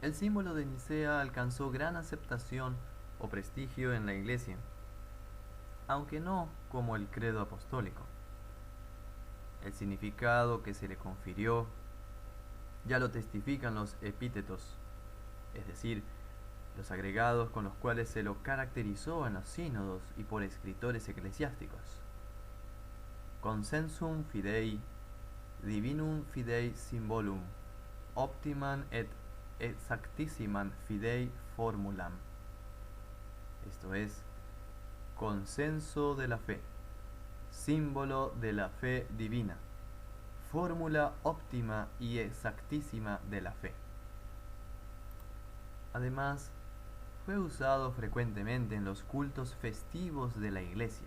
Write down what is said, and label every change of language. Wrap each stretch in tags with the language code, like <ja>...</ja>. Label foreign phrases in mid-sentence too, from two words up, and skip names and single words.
<es>El símbolo de Nicea alcanzó gran aceptación o prestigio en la Iglesia, aunque no como el credo apostólico. El significado que se le confirió ya lo testifican los epítetos, es decir, los agregados con los cuales se lo caracterizó en los sínodos y por escritores eclesiásticos.</es> <la>Consensum fidei, divinum fidei symbolum, optimam et exactissimam fidei formulam.</la> <es>Esto es, consenso de la fe, símbolo de la fe divina, fórmula óptima y exactísima de la fe. Además, fue usado frecuentemente en los cultos festivos de la Iglesia.</es>